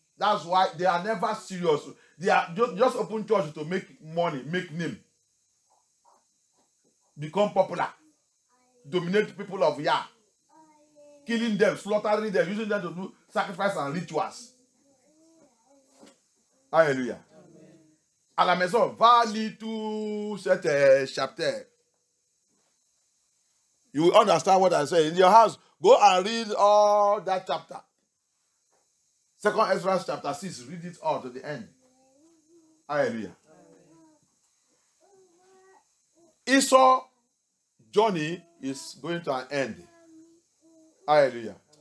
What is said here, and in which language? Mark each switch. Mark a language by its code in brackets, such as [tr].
[en] That's why they are never serious. They are just open church to make money, make name. Become popular. Dominate people of Yah. Killing them, slaughtering them, using them to do sacrifice and rituals. [fr] Alléluia. À la maison, va lire tout cet chapitre. [en] You will understand what I say. In your house, go and read all that chapter. 2nd Ezra chapter 6, read it all to the end. Hallelujah. Esau's journey is going to an end. Hallelujah.